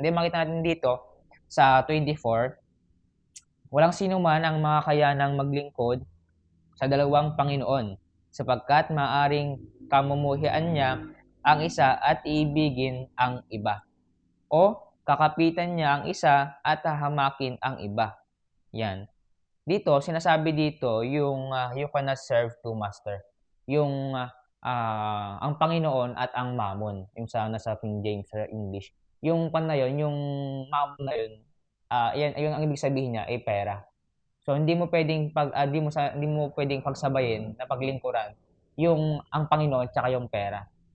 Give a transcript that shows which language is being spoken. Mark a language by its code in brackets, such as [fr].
[tl] Hindi makita natin dito sa 24, walang sino man ang makakayanang maglingkod sa dalawang Panginoon, sapagkat maaring kamumuhian niya ang isa at iibigin ang iba, o kakapitan niya ang isa at hahamakin ang iba. Yan. Dito, sinasabi dito yung [en] you cannot serve two master. [tl] Yung ang Panginoon at ang Mammon, yung sa nasa King James sa English. Yung pan na yun, yung Mammon na yun, yan, ayun ang ibig sabihin niya ay pera. So hindi mo pwedeng hindi mo pwedeng pagsabayin na paglingkuran yung ang Panginoon at yung pera.